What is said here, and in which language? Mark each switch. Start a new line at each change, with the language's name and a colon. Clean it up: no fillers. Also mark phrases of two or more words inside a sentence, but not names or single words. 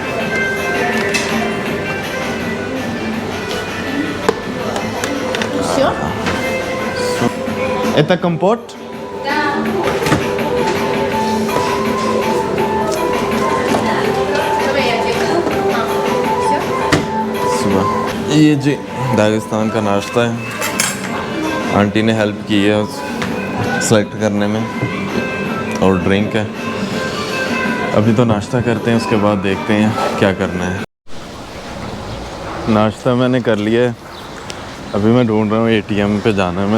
Russian: Все? Это компот? Да. Давай я тебе. Все?
Hindi: सुबह ये जी दागिस्तान का नाश्ता है। आंटी ने हेल्प की है सेलेक्ट करने में, और ड्रिंक है। अभी तो नाश्ता करते हैं, उसके बाद देखते हैं क्या करना है। नाश्ता मैंने कर लिया है, अभी मैं ढूंढ रहा हूँ एटीएम पे जाना है।